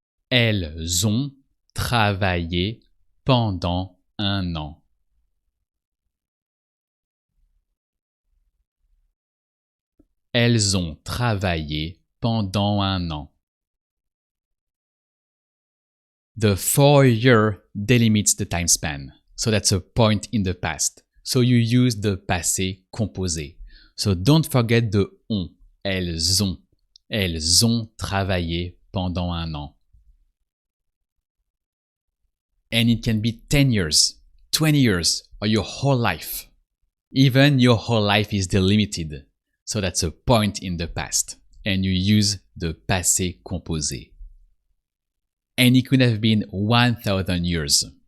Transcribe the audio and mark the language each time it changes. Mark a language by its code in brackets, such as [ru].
[fr] Elles ont travaillé pendant un an. Elles ont travaillé pendant un an. [en] The 4-year delimits the time span, so that's a point in the past. So you use the passé composé. So don't forget the ont. [fr] Elles ont. Elles ont travaillé pendant un an. [en] And it can be 10 years, 20 years, or your whole life. Even your whole life is delimited. So that's a point in the past. And you use the passé composé. And it could have been 1,000 years.